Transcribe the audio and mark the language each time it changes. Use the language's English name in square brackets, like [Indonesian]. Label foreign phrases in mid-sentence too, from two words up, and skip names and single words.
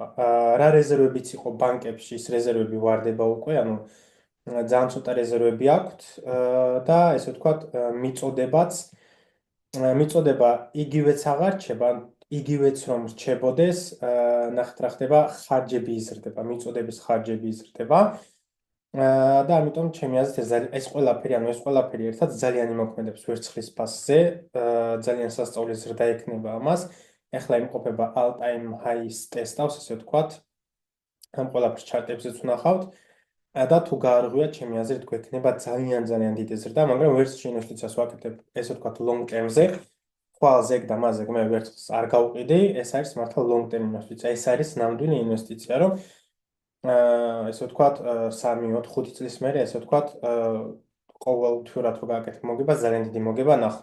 [Georgian] რა რეზერვებიც იყო ბანკებში, ის რეზერვები ვარდება უკვე, ანუ ძალიან ცოტა რეზერვები აქვთ და ესე ვთქვათ, მიწოდება იგივეც აღარ რჩება, იგივეც რომ რჩებოდეს, ნახეთ რა ხდება, ხარჯები იზრდება, მიწოდების ხარჯები იზრდება. და ამიტომ ჩემი აზრით ეს ყველაფერი ერთად ძალიან იმოქმედებს ვერცხლის ფასზე, ძალიან სასწაული ზრდა ექნება ამას. ეხლა იმყოფება [English] all time highs [Georgian] ტესტავს, ესე ვთქვათ. ამ ყველაფერს ჩარტებზეც ვნახავთ და თუ გაარღვიათ, ჩემი აზრით გვექნება ძალიან დიდი ზრდა, მაგრამ ვერც ინვესტიციას ვაკეთებ, ესე ვთქვათ, [English] long term- [Georgian] ზე, ხვალ ზეგ და მაზეგ მე ვერც არ გავყიდი, ეს არის მართლა [English] long term [Georgian] ინვესტიცია, ეს არის ნამდვილი ინვესტიცია, რომ ესე ვთქვათ, 3-4-5 წლის მერე, ესე ვთქვათ, ყოველთვიურად რო გააკეთებ მოგება, ძალიან დიდი მოგება ნახო.